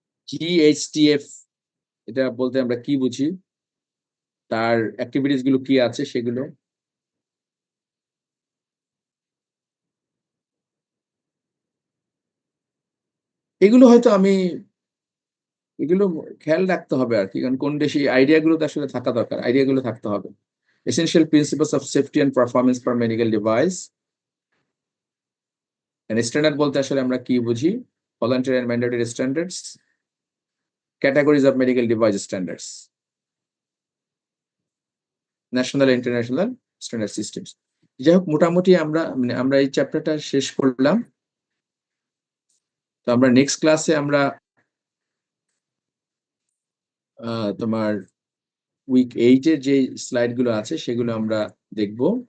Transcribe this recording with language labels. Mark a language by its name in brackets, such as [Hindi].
[Bangla] GHTF এটা বলতে আমরা কি বুঝি, তার অ্যাক্টিভিটিস গুলো কি আছে সেগুলো। এগুলো হয়তো এগুলো খেয়াল রাখতে হবে আর কি, কারণ কোন দেশে আইডিয়া গুলো তো আসলে থাকা দরকার, আইডিয়া গুলো থাকতে হবে। [English] Essential principles of safety and performance for medical device. And standard [Bangla] বলতে আসলে আমরা কি বুঝি, [English] voluntary and mandatory standards. Categories of medical device standards. National and international standard systems. [Bangla] যাই হোক, মোটামুটি আমরা এই চ্যাপ্টারটা শেষ করলাম। তো আমরা নেক্সট ক্লাসে আমরা তোমার উইক 8 এর যে স্লাইড গুলো আছে সেগুলো আমরা দেখব।